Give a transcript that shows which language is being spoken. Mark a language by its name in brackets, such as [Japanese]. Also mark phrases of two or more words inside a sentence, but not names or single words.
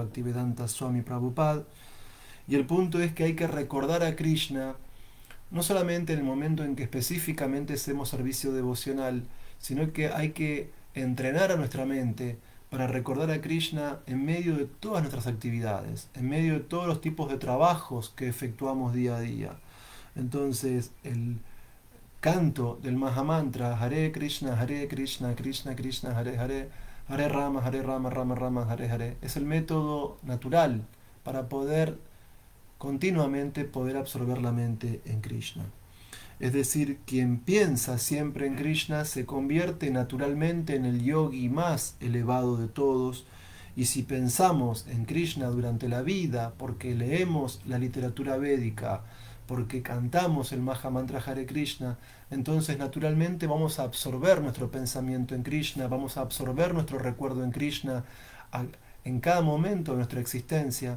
[Spanish] Bhaktivedanta Swami Prabhupada. Y el punto es que hay que recordar a Krishna no solamente en el momento en que específicamente hacemos servicio devocional, sino que hay que entrenar a nuestra mente para recordar a Krishna en medio de todas nuestras actividades, en medio de todos los tipos de trabajos que efectuamos día a día. Entonces, el canto del Mahamantra, [Sanskrit] Hare Krishna, Krishna Krishna, Hare Hare, Hare Rama, Rama Rama, Hare Hare, [Spanish] es el método natural para poder continuamente poder absorber la mente en Krishna. Es decir, quien piensa siempre en Krishna se convierte naturalmente en el yogi más elevado de todos. Y si pensamos en Krishna durante la vida, porque leemos la literatura védica, porque cantamos el Mahamantra [Sanskrit] Hare Krishna, [Spanish] entonces naturalmente vamos a absorber nuestro pensamiento en Krishna, vamos a absorber nuestro recuerdo en Krishna en cada momento de nuestra existencia.